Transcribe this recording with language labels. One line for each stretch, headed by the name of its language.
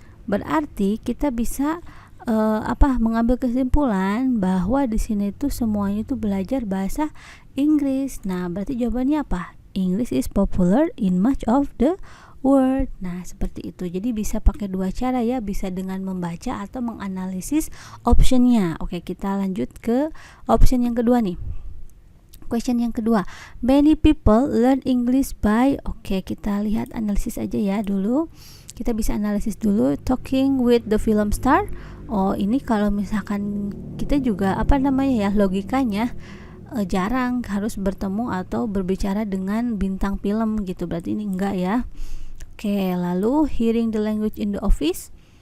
Indonesian: Berarti kita bisa mengambil kesimpulan bahwa di sini itu semuanya itu belajar bahasa Inggris. Nah, berarti jawabannya apa?
English: English is popular in much of the word.
Indonesian: Nah, seperti itu. Jadi bisa pakai 2 cara ya, bisa dengan membaca atau menganalisis optionnya. Oke, kita lanjut ke option yang kedua nih. Question yang kedua,
English: many people learn English by,
Indonesian: oke, kita lihat analisis aja ya dulu. Kita bisa analisis dulu
English: talking with the film star.
Indonesian: Oh, ini kalau misalkan kita juga logikanya jarang harus bertemu atau berbicara dengan bintang film gitu. Berarti ini enggak ya. Oke, lalu
English: hearing the language in the office.